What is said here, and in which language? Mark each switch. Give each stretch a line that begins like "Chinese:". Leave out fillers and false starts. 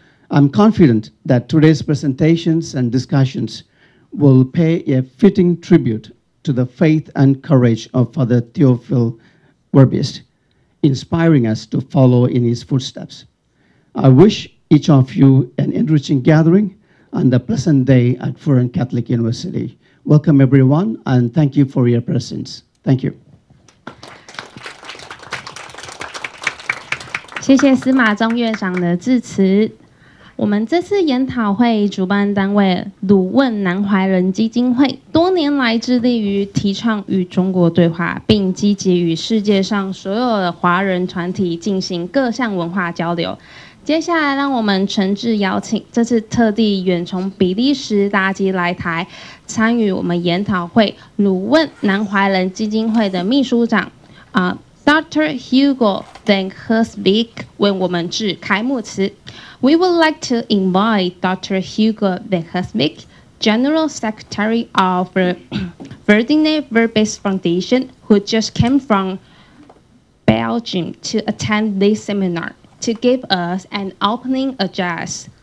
English: I'm confident that today's presentations and discussions will pay a fitting tribute to the faith and courage of Father Theophile Verbist, inspiring us to follow in his footsteps. I wish each of you an enriching gathering and a pleasant day at辅仁Catholic University. Welcome, everyone, and thank you for your presence. Thank you.
Chinese: 谢谢司马中院长的致辞。我们这次研讨会主办单位鲁汶南怀仁基金会多年来致力于提倡与中国对话，并积极与世界上所有的华人团体进行各项文化交流。接下来，让我们诚挚邀请这次特地远从比利时搭机来台参与我们研讨会鲁汶南怀仁基金会的秘书长Dr. Hugo Verbist 为我们致开幕词。
English: We would like to invite Dr. Hugo Verbist, General Secretary of Ferdinand Verbiest Foundation, who just came from Belgium to attend this seminar, to give us an opening address.